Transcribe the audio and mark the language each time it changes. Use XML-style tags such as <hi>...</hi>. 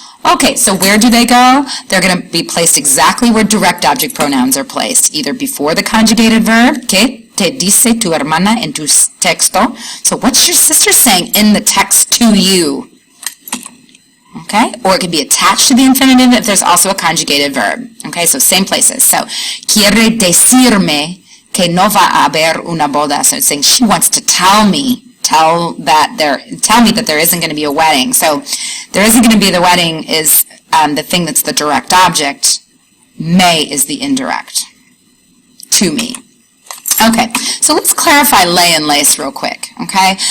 <en>Okay, so where do they go? They're going to be placed exactly where direct object pronouns are placed, either before the conjugated verb,</en> <es>que te dice tu hermana en tu texto.</es> <en>So what's your sister saying in the text to you? Okay, or it could be attached to the infinitive if there's also a conjugated verb. Okay, so same places.</en> <es>So, quiere decirme que no va a haber una boda.</es> <en>So it's saying she wants to tell me that there isn't going to be a wedding. So there isn't going to be the wedding is the thing that's the direct object. Me is the indirect. To me. Okay, so let's clarify le and les real quick, okay?</en>